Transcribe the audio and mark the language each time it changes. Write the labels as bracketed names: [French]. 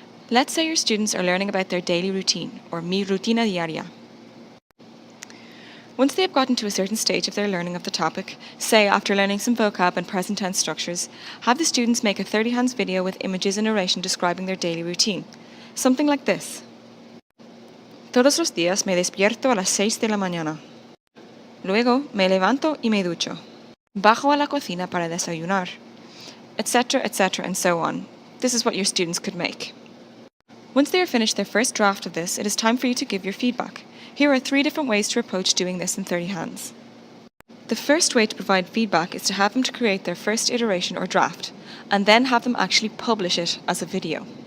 [English] Let's say your students are learning about their daily routine, or [Spanish] mi rutina diaria. [English] Once they have gotten to a certain stage of their learning of the topic, say after learning some vocab and present tense structures, have the students make a 30 Hands video with images and narration describing their daily routine. Something like this. [Spanish] Todos los días me despierto a las 6 de la mañana. Luego me levanto y me ducho. Bajo a la cocina para desayunar. [English] Etc., etc., and so on. This is what your students could make. Once they are finished their first draft of this, it is time for you to give your feedback. Here are 3 different ways to approach doing this in 30 Hands. The first way to provide feedback is to have them to create their first iteration or draft, and then have them actually publish it as a video.